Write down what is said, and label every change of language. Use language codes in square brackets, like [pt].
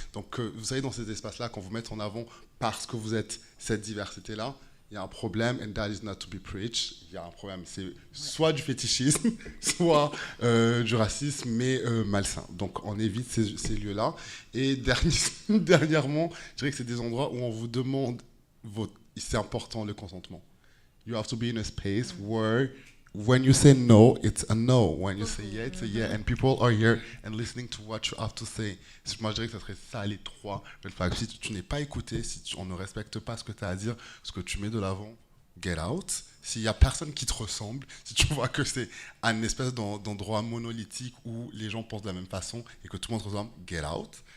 [fr] Donc, vous savez, dans ces espaces-là, quand vous mettez en avant parce que vous êtes cette diversité-là, il y a un problème, [en] and that is not to be preached. [fr] Il y a un problème, c'est soit du fétichisme, soit du racisme, mais malsain. Donc, on évite ces lieux-là. Et dernièrement, je dirais que c'est des endroits où on vous demande, c'est important le consentement. [en] You have to be in a space where when you say no, it's a no. When you say yeah, it's a yeah. And people are here and listening to what you have to say. [fr] Moi, je dirais que ça serait ça, les 3 red flags. Si tu n'es pas écouté, si on ne respecte pas ce que tu as à dire, ce que tu mets de l'avant, [en] get out. [fr] S'il n'y a personne qui te ressemble, si tu vois que c'est un espèce d'endroit monolithique où les gens pensent de la même façon et que tout le monde te ressemble, [en] get out.